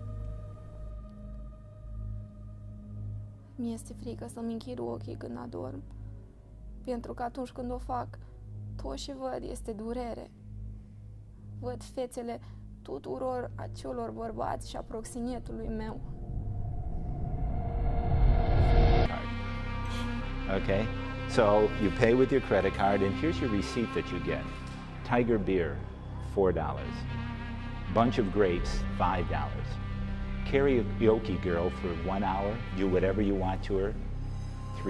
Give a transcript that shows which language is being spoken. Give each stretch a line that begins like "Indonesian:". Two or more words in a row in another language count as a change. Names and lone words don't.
Romanian: Mi-este frică să-mi închid ochii când adorm, pentru că atunci când o fac, tot ce văd este durere. Văd fețele tuturor acelor bărbați și a proxinetului meu.
English: Okay, so you pay with your credit card, and here's your receipt that you get. Tiger beer, $4. Bunch of grapes, $5. Karaoke girl for 1 hour, do whatever you want to her, $3.